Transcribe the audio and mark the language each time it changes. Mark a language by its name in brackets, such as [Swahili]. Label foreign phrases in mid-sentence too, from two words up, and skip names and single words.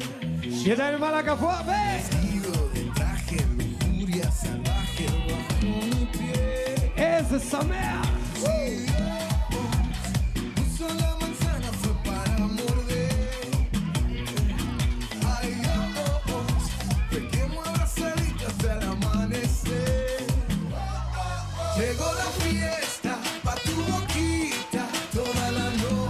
[Hebrew] ידיים על הגבוה ו... [Spanish] Vestido de traje, lujuria salvaje bajo mi piel. [Hebrew] איזה שמח! [Spanish] Puso la manzana, fue para morder. Ay, oh, oh, pequemos abrazaditas hasta el amanecer. Llegó la fiesta, pa' tu boquita, toda la noche.